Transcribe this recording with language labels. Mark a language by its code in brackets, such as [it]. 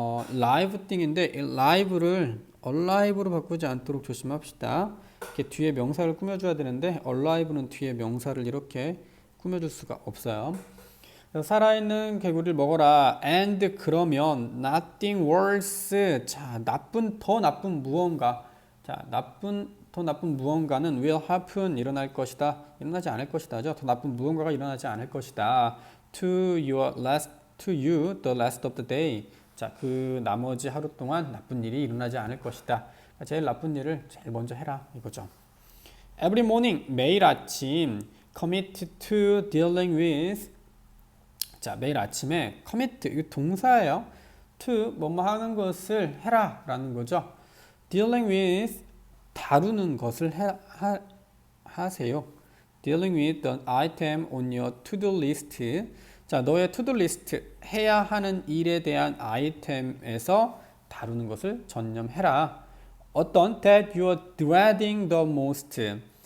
[en] live thing [ko] 인데 live를 alive로 바꾸지 않도록 조심합시다. 이렇게 뒤에 명사를 꾸며줘야 되는데 alive는 뒤에 명사를 이렇게 꾸며줄 수가 없어요. 살아있는 개구리를 먹어라. [en] and [ko] 그러면 [en] nothing worse. [ko] 자, 더 나쁜 무언가. 자, 더 나쁜 무언가는 [en] will happen [ko] 일어날 것이다. 일어나지 않을 것이다죠. 더 나쁜 무언가가 일어나지 않을 것이다. [en] to you the rest of the day. [ko] 자, 그 나머지 하루 동안 나쁜 일이 일어나지 않을 것이다. 제일 나쁜 일을 제일 먼저 해라 이거죠. [en] Every morning [ko] 매일 아침 [en] commit to dealing with. [ko] 자, 매일 아침에 commit 이거 동사예요. to 뭐뭐 하는 것을 해라 라는 거죠. [en] dealing with [ko] 다루는 것을 하세요. [en] dealing with the item on your to-do list. [ko] 자, 너의 to-do list 해야 하는 일에 대한 아이템에서 다루는 것을 전념해라. 어떤 [en] that you are dreading the most.